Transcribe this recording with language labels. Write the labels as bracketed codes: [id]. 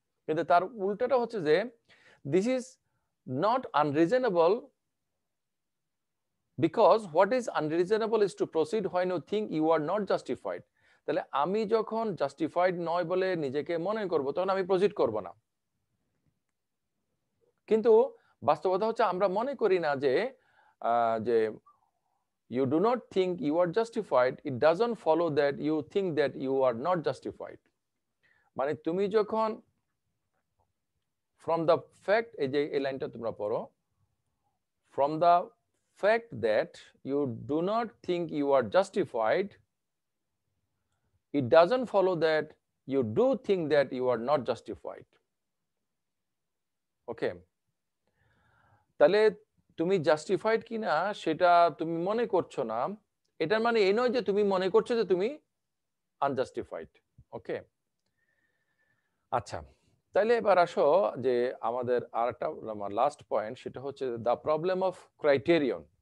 [bn] কিন্তু তার উল্টাটা হচ্ছে যে [en] This is not unreasonable because what is unreasonable is to proceed when you think you are not justified. [bn] তাহলে আমি যখন জাস্টিফাইড নয় বলে নিজেকে মনে করবো, তখন আমি প্রসিড করব না। কিন্তু বাস্তবতা হচ্ছে আমরা মনে করি না যে যে [en] you do not think you are justified, it doesn't follow that you think that you are not justified. [bn] মানে তুমি যখন [en] from the fact, [bn] এই যে এই লাইনটা তোমরা পড়ো, [en] from the fact that you do not think you are justified, it doesn't follow that you do think that you are not justified. [bn] Okay, তাহলে তুমি জাস্টিফাইড কিনা সেটা তুমি মনে করছো না, এটার মানে এই নয় যে তুমি মনে করছো যে তুমি আনজাস্টিফাইড। ওকে, আচ্ছা, তাহলে এবার আসো যে আমাদের আরেকটা লাস্ট পয়েন্ট, সেটা হচ্ছে [en] The problem of criterion.